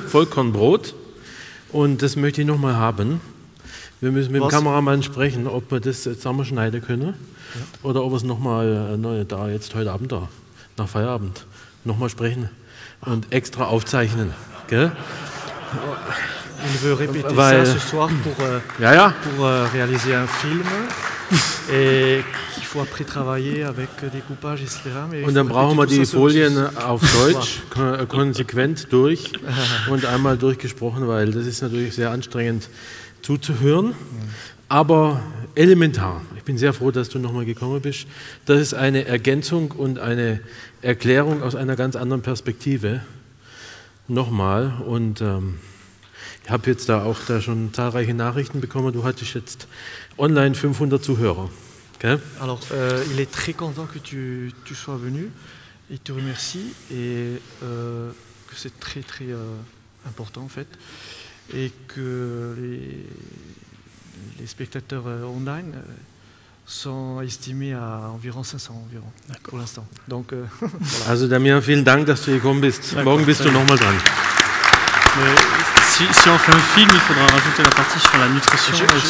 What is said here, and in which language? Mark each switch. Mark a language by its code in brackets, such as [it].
[de] Vollkornbrot, und das möchte ich nochmal haben. Wir müssen mit dem Kameramann sprechen, ob wir das zusammenschneiden können oder ob wir es nochmal da jetzt heute Abend da, nach Feierabend, nochmal sprechen und extra aufzeichnen. Gell? [fr] Il veut répéter ça ce soir pour réaliser un film et qu'il faut après travailler avec des coupages, etc. [de] Und dann brauchen wir die Folien auf Deutsch konsequent durch und einmal durchgesprochen, weil das ist natürlich sehr anstrengend zuzuhören, aber elementar. Ich bin sehr froh, dass du nochmal gekommen bist. Das ist eine Ergänzung und eine Erklärung aus einer ganz anderen Perspektive. Nochmal. Und Ich habe jetzt da schon zahlreiche Nachrichten bekommen. Du hattest jetzt online 500 Zuhörer. Okay? [fr] Alors, il est très content que tu sois venu. Il te remercie et que c'est très très important en fait. Et que les spectateurs online sont estimés à environ 500 pour l'instant. Donc, voilà. [de] Also Damien, vielen Dank, dass du gekommen bist. Morgen bist du nochmal dran. [fr] Si on fait un film, il faudra rajouter la partie sur la nutrition.